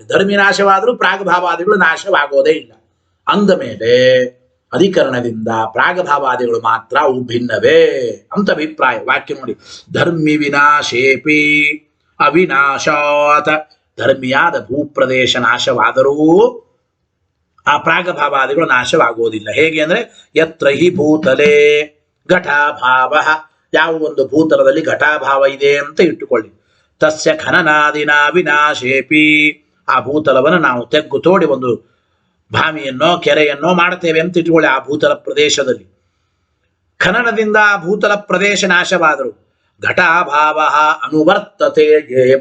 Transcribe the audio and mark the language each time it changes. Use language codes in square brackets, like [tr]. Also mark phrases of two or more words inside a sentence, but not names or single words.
[kn] ಧರ್ಮಿ ನಾಶವಾದರೂ ಪ್ರಾಗಭಾವಾದಿಗಳು ನಾಶವಾಗೋದೇ ಇಲ್ಲ. ಅಂದ ಮೇಲೆ ಅಧಿಕರಣದಿಂದ ಪ್ರಾಗಭಾವಾದಿಗಳು ಮಾತ್ರ ಅವು ಭಿನ್ನವೇ ಅಂತ ಅಭಿಪ್ರಾಯ. ವಾಕ್ಯ ನೋಡಿ, [sa] ಧರ್ಮಿ ವಿನಾಶೇಪಿ ಅವಿನಾಶಾತ್. [kn] ಧರ್ಮಿಯಾದ ಭೂಪ್ರದೇಶ ನಾಶವಾದರೂ ಆ ಪ್ರಾಗಭಾವಾದಿಗಳು ನಾಶವಾಗುವುದಿಲ್ಲ. ಹೇಗೆ ಅಂದ್ರೆ [sa] ಯತ್ರ ಹಿ ಭೂತಲೆ ಘಟಾಭಾವ, [kn] ಯಾವ ಒಂದು ಭೂತಲದಲ್ಲಿ ಘಟಾಭಾವ ಇದೆ ಅಂತ ಇಟ್ಟುಕೊಳ್ಳಿ. [sa] ತಸ್ಯ ಖನನಾದಿನ ವಿನಾಶೇಪಿ, [kn] ಆ ಭೂತಲವನ್ನು ನಾವು ತೆಗ್ಗು ತೋಡಿ ಒಂದು ಭಾಮಿಯನ್ನೋ ಕೆರೆಯನ್ನೋ ಮಾಡ್ತೇವೆ ಅಂತ ಇಟ್ಟುಕೊಳ್ಳಿ. ಆ ಭೂತಲ ಪ್ರದೇಶದಲ್ಲಿ ಖನನದಿಂದ ಆ ಭೂತಲ ಪ್ರದೇಶ ನಾಶವಾದರು [sa] ಘಟಾಭಾವ ಅನುವರ್ತತೆ ಏವ.